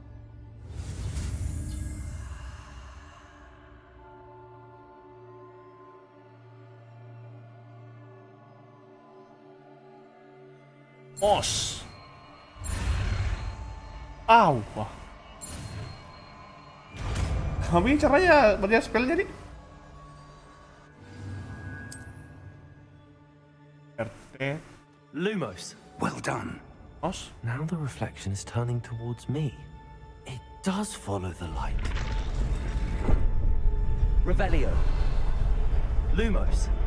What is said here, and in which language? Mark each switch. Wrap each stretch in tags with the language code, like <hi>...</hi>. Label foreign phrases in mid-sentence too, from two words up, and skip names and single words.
<id>Mos. Wah. Kami caranya banyak spellnya nih. RT.</id> <en>Lumos. Well done. Mos. Now the reflection is turning towards me. It does follow the light. Revelio. Lumos.</en>